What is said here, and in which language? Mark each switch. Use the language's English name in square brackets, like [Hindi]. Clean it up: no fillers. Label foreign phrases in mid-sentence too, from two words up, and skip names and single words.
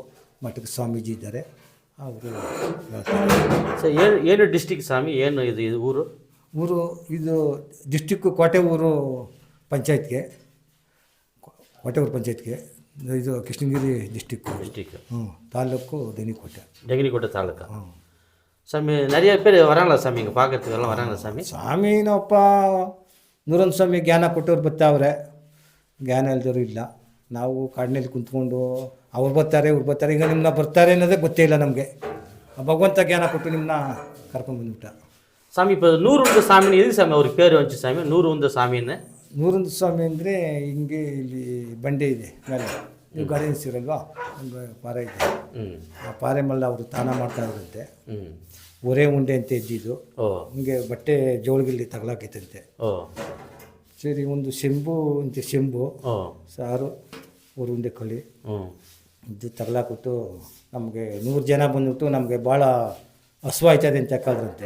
[Kannada] ಮಠಕ್ಕೆ ಸ್ವಾಮೀಜಿ ಇದ್ದಾರೆ, ಅವರು ಸರ್. ಏನು ಡಿಸ್ಟಿಕ್ ಸ್ವಾಮಿ, ಏನು ಇದು ಊರು? ಇದು ಡಿಸ್ಟಿಕ್ಕು ಕೋಟೆ ಊರು ಪಂಚಾಯತ್ಗೆ, ಕೋಟೆ ಊರು ಪಂಚಾಯತ್ಗೆ. ಇದು ಕೃಷ್ಣಗಿರಿ ಡಿಸ್ಟಿಕ್. ತಾಲೂಕು [Tamil] டெங்கினிக்கோட்டை தாலுக்கா. சாமி நிறைய பேர் வராங்களா சாமி இங்கே பார்க்கறதுக்கெல்லாம் வராங்களா சாமி? [Kannada] ಸ್ವಾಮಿ ನಮ್ಮಪ್ಪ ನೂರೊಂದು ಸ್ವಾಮಿ ಜ್ಞಾನ ಕೊಟ್ಟವ್ರು ಬರ್ತಾವ್ರೆ, ಜ್ಞಾನ ಇಲ್ದವರು ಇಲ್ಲ. ನಾವು ಕಾಡಿನಲ್ಲಿ ಕುಂತ್ಕೊಂಡು ಅವ್ರು ಬರ್ತಾರೆ, ಇವ್ರು ಬರ್ತಾರೆ, ಈಗ ನಿಮ್ಮನ್ನ ಬರ್ತಾರೆ ಅನ್ನೋದೇ ಗೊತ್ತೇ ಇಲ್ಲ ನಮಗೆ. ಭಗವಂತ ಜ್ಞಾನ ಕೊಟ್ಟು ನಿಮ್ಮನ್ನ ಕರ್ಕೊಂಡ್ಬಂದ್ಬಿಟ್ಟ. [Tamil] சாமி இப்போ நூறு உந்த சாமின்னு எதுக்கு சாமி ಅವ್ರಿಗೆ பேர் வந்துச்சு சாமி நூறு ಉಂದ சாமின்னு? [Kannada] ನೂರೊಂದು ಸ್ವಾಮಿ ಅಂದರೆ ಹಿಂಗೆ ಇಲ್ಲಿ ಬಂಡೆ ಇದೆ ಮೇಲೆ, ನೀವು ಗಮನಿಸಿರಲ್ವಾ, ಒಂದು ಪಾರೆ ಇದೆ. ಆ ಪಾರೆ ಮೇಲೆ ಅವರು ತಾನ ಮಾಡ್ತಾ ಇದ್ರಂತೆ. ಒರೆ ಉಂಡೆ ಅಂತ ಇದ್ದಿದ್ದು, ಹಿಂಗೆ ಬಟ್ಟೆ ಜೋಳಿಗೆಲ್ಲಿ ತಗಲಾಕೈತಂತೆ. ಸರಿ, ಒಂದು ಶೆಂಬು ಅಂತ ಶೆಂಬು ಸಾರು ஒரு ಉಂಡೆ ಕಳಿ ಇದು ತಗಲಾಕ್ಬಿಟ್ಟು ನಮಗೆ 100 ಜನ ಬಂದ್ಬಿಟ್ಟು ನಮಗೆ ಭಾಳ ಹಸುವಾಯ್ತದೆ ಅಂತ ಕಳ್ರಂತೆ.